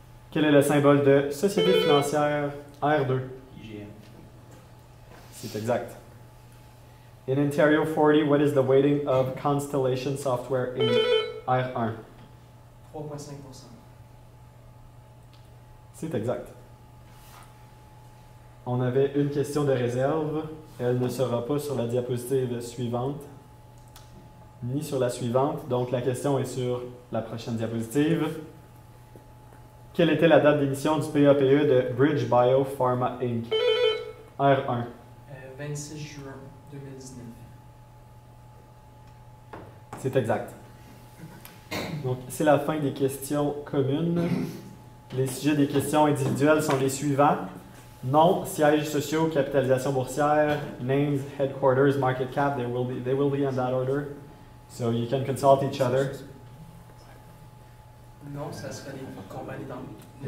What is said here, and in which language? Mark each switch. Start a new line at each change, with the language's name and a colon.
French: Quel est le symbole de Société financière R2? IGM. C'est exact.
English: In Ontario 40, what is the weighting of Constellation Software Inc? R1. 3,5%.
French: C'est exact. On avait une question de réserve. Elle ne sera pas sur la diapositive suivante, ni sur la suivante. Donc la question est sur la prochaine diapositive. Quelle était la date d'émission du PAPE de Bridge Bio Pharma Inc? R1. 26 juin 2019. C'est exact. Donc, c'est la fin des questions communes. Les sujets des questions individuelles sont les suivants. Nom, sièges sociaux, capitalisation boursière,
English: names, headquarters, market cap, they will be in that order. So you can consult each other.
French: Non, ça serait les compagnies dans les